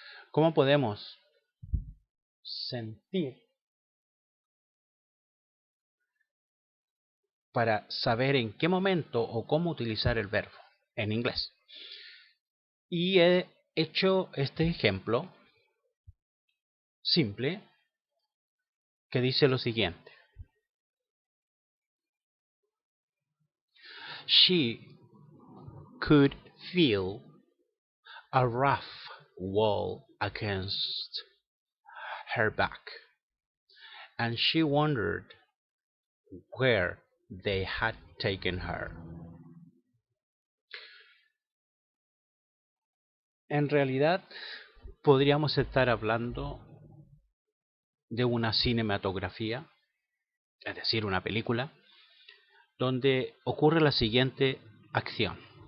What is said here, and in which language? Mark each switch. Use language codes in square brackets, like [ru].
[es] ¿Cómo podemos sentir para saber en qué momento o cómo utilizar el verbo en inglés? Y he hecho este ejemplo simple que dice lo siguiente. [en] She could feel a rough wall against her back, and she wondered where they had taken her. [es] En realidad, podríamos estar hablando de una cinematografía, es decir, una película, donde ocurre la siguiente acción.